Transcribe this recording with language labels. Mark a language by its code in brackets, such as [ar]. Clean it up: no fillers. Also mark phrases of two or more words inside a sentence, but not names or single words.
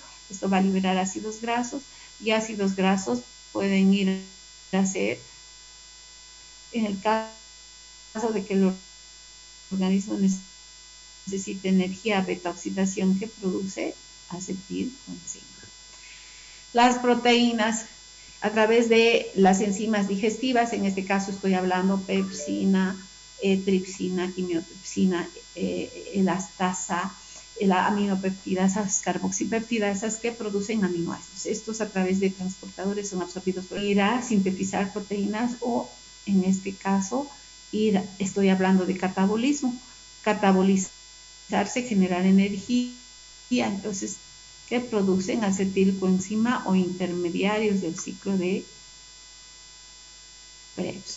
[es] Esto va a liberar ácidos grasos y ácidos grasos pueden ir a ser, en el caso de que el organismo necesite energía, beta oxidación que produce acetilcoenzima. Las proteínas, a través de las enzimas digestivas, en este caso estoy hablando pepsina, tripsina, quimiotripsina, elastasa, la aminopeptidasas, carboxipeptidasas que producen aminoácidos. Estos a través de transportadores son absorbidos por ir a sintetizar proteínas o, en este caso, estoy hablando de catabolismo, catabolizar generar energía. Entonces, que producen acetilcoenzima o intermediarios del ciclo de Krebs.